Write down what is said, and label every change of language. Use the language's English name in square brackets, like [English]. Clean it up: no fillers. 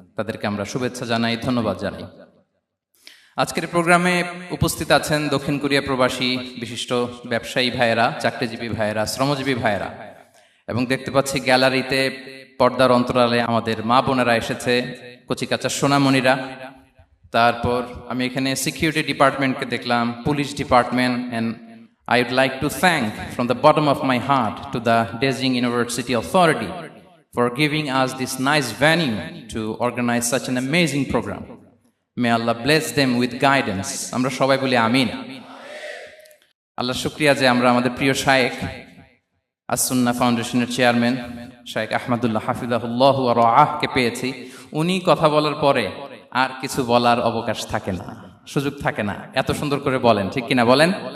[Bangla] তাদেরকে আমরা শুভেচ্ছা জানাই, ধন্যবাদ জানাই। আজকের প্রোগ্রামে উপস্থিত আছেন দক্ষিণ কোরিয়া প্রবাসী বিশিষ্ট ব্যবসায়ী ভাইয়েরা, চাকরিজীবী ভাইয়েরা, শ্রমজীবী ভাইয়েরা, এবং দেখতে পাচ্ছি গ্যালারিতে পর্দার অন্তরালে আমাদের মা বোনেরা এসেছে, কচিকাচা সোনামণিরা। তারপর আমি এখানে সিকিউরিটি ডিপার্টমেন্টকে দেখলাম, police department, [English] And I would like to thank from the bottom of my heart to the Dezhing University Authority for giving us this nice venue to organize such an amazing program. May Allah bless them with guidance. [Bangla] Amra shobai boli amin. Allah shukriya je amra amader priyo shaykh as-Sunnah ফাউন্ডেশনের chairman শাইখ আহমদুল্লাহ হাফিজাহুল্লাহ ওয়া রাআহ কে পেয়েছি। উনি কথা বলার পরে আর কিছু বলার অবকাশ থাকে না, সুযোগ থাকে না, এত সুন্দর করে বলেন, ঠিক কিনা বলেন?